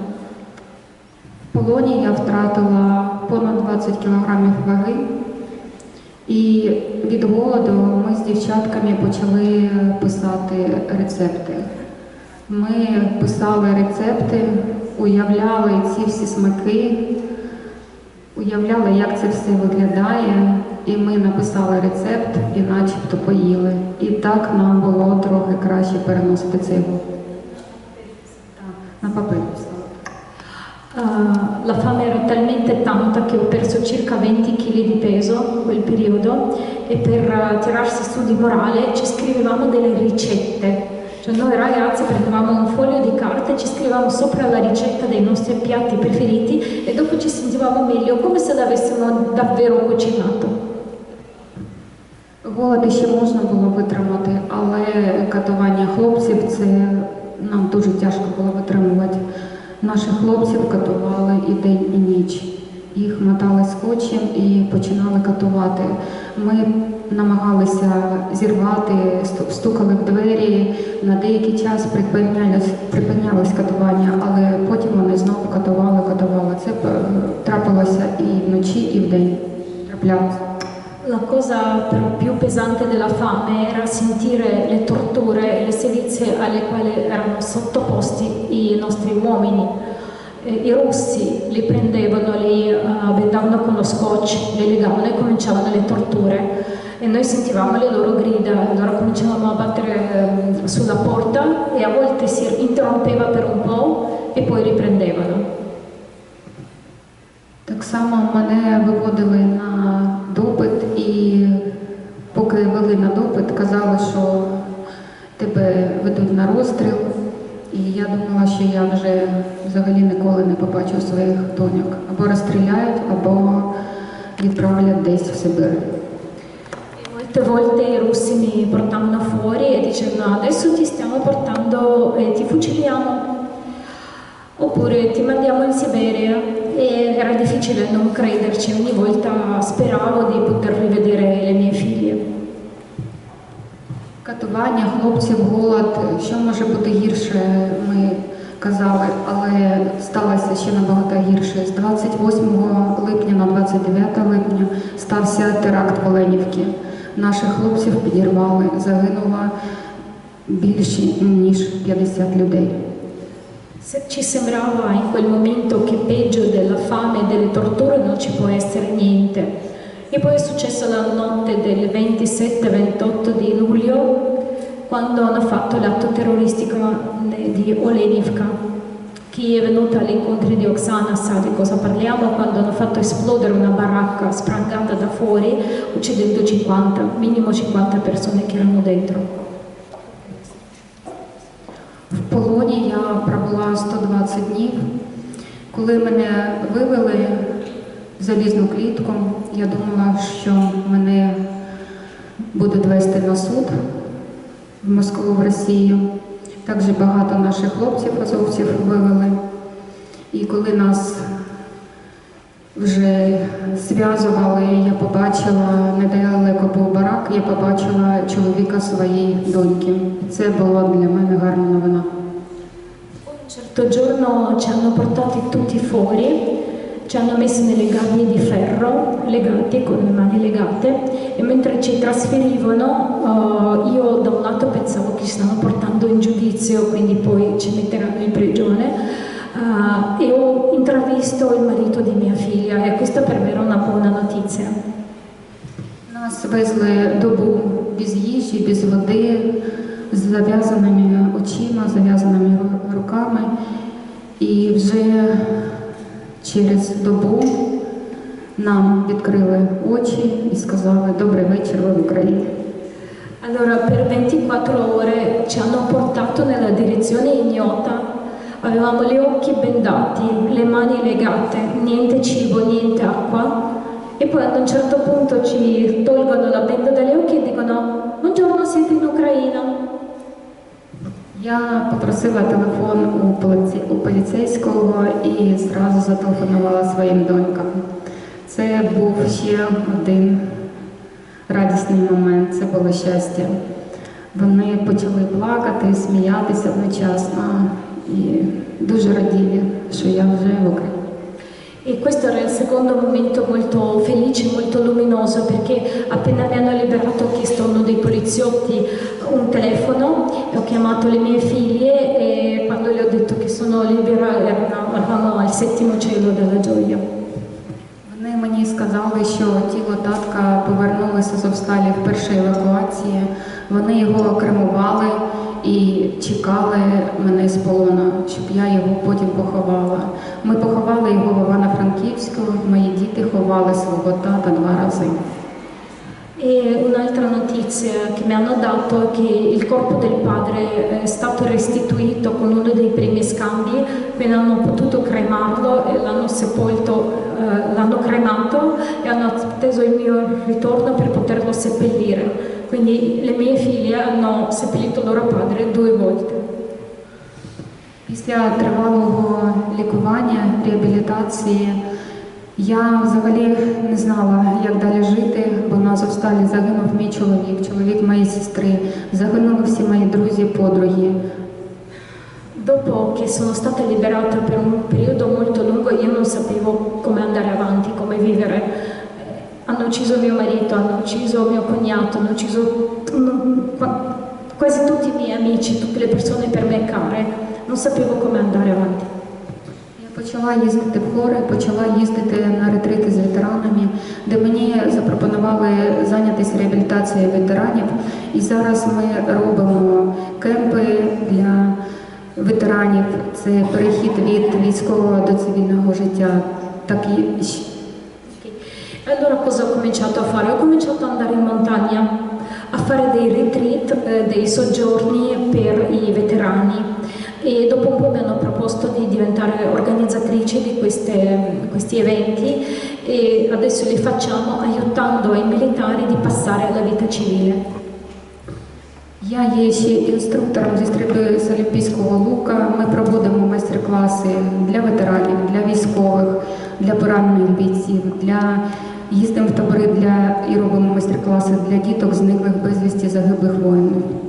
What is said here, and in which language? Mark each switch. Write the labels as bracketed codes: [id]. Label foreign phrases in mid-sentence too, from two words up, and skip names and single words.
[uk] В полоні я втратила понад 20 кілограмів ваги. І від голоду ми з дівчатками почали писати рецепти. Ми писали рецепти, уявляли ці всі смаки, уявляли, як це все виглядає, і ми написали рецепт і начебто поїли. І так нам було трохи краще переносити цей голод. На папері писали. [it] La fame era talmente tanta che ho perso circa 20 kg di peso in quel periodo e per tirarsi su di morale ci scrivevamo delle ricette. Cioè noi ragazzi prendevamo un foglio di carta e ci scrivevamo sopra la ricetta dei nostri piatti preferiti e dopo ci sentivamo meglio, come se l'avessimo davvero cucinato. [uk] Голод ще можна було витримати, але катування хлопців це нам дуже тяжко було витримувати. Наших хлопців катували і день, і ніч. Їх мотали скотчем і починали катувати. Ми намагалися зірвати, стукали в двері, на деякий час припинялось катування, але потім вони знову катували. Це трапилося і вночі, і вдень. Траплялося. [it] La cosa però più pesante della fame era sentire le torture e le sevizie alle quali erano sottoposti i nostri uomini. I russi li prendevano, li vendavano con lo scotch, li legavano e cominciavano le torture. E noi sentivamo le loro grida, allora cominciavamo a battere sulla porta e a volte si interrompeva per un po' e poi riprendevano. [uk] Так само мене виводили на допит і поки вели на допит, казали, що тебе ведуть на розстріл. І я думала, що я вже взагалі ніколи не побачу своїх доньок. Або розстріляють, або відправлять десь в Сибир. [it] Molte volte i russi mi portavano fuori e dicevano adesso ti stiamo portando e ti fuciliamo oppure ti mandiamo in Siberia e era difficile non crederci, ogni volta speravo di poter rivedere le mie figlie. [uk] Катування хлопців, голод, що може бути гірше, ми казали, але сталося ще набагато гірше. З 28 липня на 29 липня стався теракт в Оленівці. Наших хлопців підірвали, загинуло більше ніж 50 людей. [it] Ci sembrava in quel momento che peggio della fame e delle torture non ci può essere niente. E poi è successo la notte del 27-28 di luglio, quando hanno fatto l'atto terroristico di Olenivka. Chi è venuto agli incontri di Oksana sa di cosa parliamo, quando hanno fatto esplodere una baracca sprangata da fuori, uccidendo 50, minimo 50 persone che erano dentro. [uk] В полоні я пробула 120 днів. Коли мене вивели в залізну клітку, я думала, що мене будуть вести на суд в Москву, в Росію. Також багато наших хлопців, азовців вивели. І коли нас вже зв'язували, я побачила, недалеко був барак, я побачила чоловіка своєї доньки. Це була для мене гарна новина. [it] Un certo giorno ci hanno portati tutti fuori, ci hanno messi nelle gabbie di ferro, legati con le mani legate, e mentre ci trasferivano io da un lato pensavo che ci stavano portando in giudizio, quindi poi ci metteranno in prigione, e ho intravisto il marito di mia figlia e questa per me era una buona notizia. [uk] Нас везли добу без їжі, без води, з зав'язаними очима, зав'язаними руками. І вже через добу нам відкрили очі і сказали «Добрий вечір, ви в Україні». [it] Allora, per 24 ore ci hanno portato nella direzione ignota, avevamo gli occhi bendati, le mani legate, niente cibo, niente acqua, e poi ad un certo punto ci tolgono la benda dagli occhi e dicono: buongiorno, siete in Ucraina. [uk] Я попросила телефон у поліцейського і зразу зателефонувала своїм донькам. Це був ще один радісний момент, це було щастя. Вони почали плакати, сміятися одночасно і дуже раділи, що я вже в Україні. [it] E questo era il secondo momento molto felice, molto luminoso, perché appena mi hanno liberato ho chiesto a uno dei poliziotti un telefono e ho chiamato le mie figlie, e quando le ho detto che sono libera eravamo al settimo cielo della gioia. [uk] Вони мені сказали, що тіло татка повернулося з Азовсталі в першій евакуації. Вони його кремували і чекали мене з полону, щоб я його потім поховала. Ми поховали його в Івано-Франківську, мої діти ховали свого тата 2 рази. [it] E un'altra notizia che mi hanno dato è che il corpo del padre è stato restituito con uno dei primi scambi, quindi hanno potuto cremarlo e l'hanno sepolto, l'hanno cremato e hanno atteso il mio ritorno per poterlo seppellire. Quindi le mie figlie hanno seppellito loro padre 2 volte. [uk] Після тривалого лікування, реабілітації, я взагалі не знала, як далі жити, бо на Азовсталі загинув мій чоловік моєї сестри, загинули всі мої друзі, подруги. [it] Dopo che sono stata liberata per un periodo molto lungo, io non sapevo come andare avanti, come vivere. Hanno ucciso mio marito, hanno ucciso mio cognato, hanno ucciso quasi tutti i miei amici, tutte le persone per me care. Non sapevo come andare avanti. [uk] Я почала їздити в гори, почала їздити на ретрити з ветеранами, де мені запропонували зайнятися реабілітацією ветеранів. І зараз ми робимо кемпи для ветеранів. Це перехід від військового до цивільного життя. [it] Allora cosa ho cominciato a fare? Ho cominciato ad andare in montagna a fare dei retreat, dei soggiorni per i veterani, e dopo un po' mi hanno proposto di diventare organizzatrice di questi eventi, e adesso li facciamo aiutando i militari di passare alla vita civile. [uk] Я є ще інструктором зі стрільби з Олімпійського лука. Ми проводимо майстер-класи для ветеранів, для військових, для поранених бійців, їздимо в табори і робимо майстер-класи для діток, зниклих безвісті, загиблих воїнів.